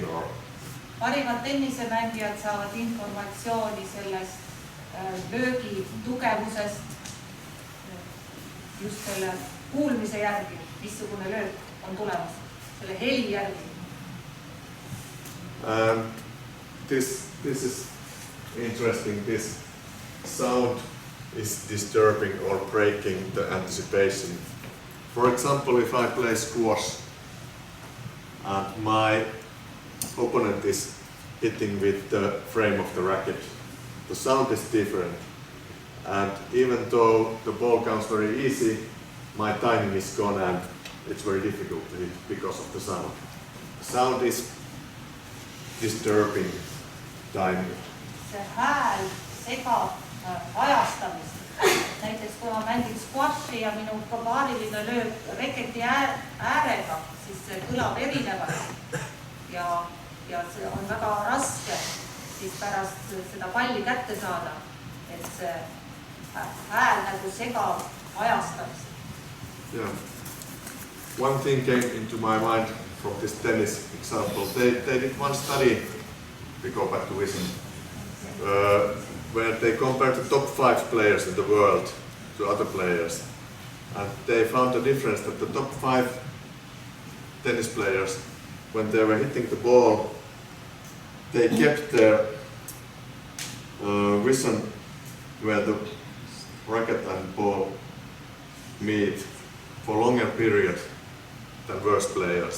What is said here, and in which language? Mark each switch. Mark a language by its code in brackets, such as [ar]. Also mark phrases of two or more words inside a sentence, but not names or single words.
[en] Or [et] parimad tennisemängijad saavad informatsiooni sellest löögi tugevusest just selle kuulmise järgi, missugune löök on tulemas, selle heli järgi. [en] This is interesting. This sound is disturbing or breaking the anticipation. For example, if I play squash and my opponent is hitting with the frame of the racket, the sound is different. And even though the ball comes very easy, my timing is gone and it's very difficult to hit because of the sound. The sound is disturbing timing. [et] See hääl segab ajastamist. Näiteks kui ma mängin squashi ja minu paariline lööb reketi äärega, siis see kõlab erinevalt ja see on väga raske siis pärast seda palli kätte saada, et see hääl nagu segab ajastamist. [en] Yeah. One thing came into my mind from this tennis example. They did one study, we go back to vision, where they compared the top 5 players in the world to other players. And they found the difference that the top 5 tennis players, when they were hitting the ball, they kept their vision where the racket and ball meet for longer period than worse players.